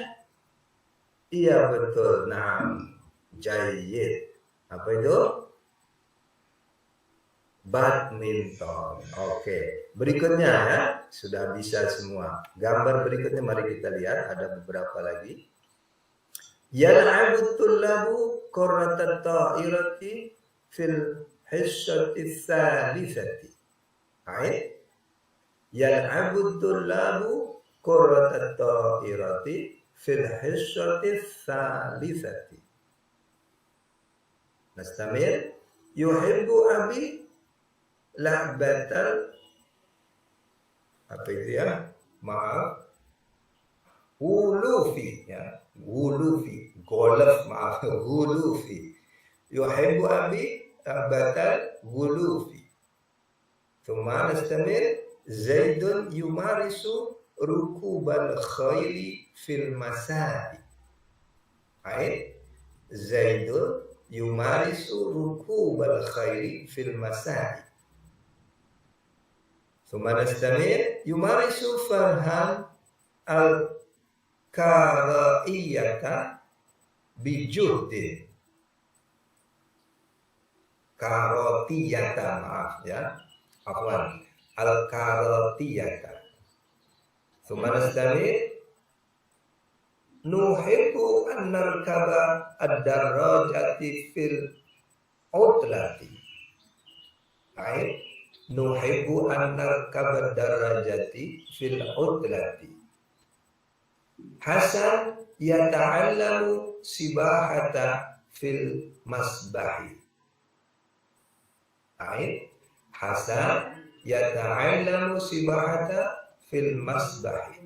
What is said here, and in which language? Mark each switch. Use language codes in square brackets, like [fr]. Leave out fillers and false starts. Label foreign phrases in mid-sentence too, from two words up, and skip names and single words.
[id] Iya, betul. Nah, jayyid. Apa itu? Badminton. Oke. Berikutnya ya, sudah bisa semua. Gambar berikutnya mari kita lihat, ada beberapa lagi. [ar] يلعب الطلاب كرة الطائرة في الحصة الثالثة. [id] Baik. [ar] يلعب الطلاب كرة الطائرة في الحصة الثالثة. نستمر. يحب أبي لعبة, [id] apa itu ya? Maaf. Wulufi ya. Wulufi. Golf, maaf. Wulufi. [ar] يحب أبي لعبة الغولف. ثم نستمر. زيد يمارس ركوب الخيل في المضمار. [id] Baik. [ar] زيد يمارس ركوب الخيل في المضمار. ثم نستمر. يمارس فرحان الكاراتيه بجهد. [id] Karotiyata, maaf ya. [ar] عفوا. الكاراتيه. ثم نستمر. نحب أن نركب الدراجة في العطلة. Baik. نحب أن نركب الدراجة في العطلة. حسن يتعلم السباحة في المسبح. [id] Baik. [ar] حسن يتعلم السباحة في المسبح.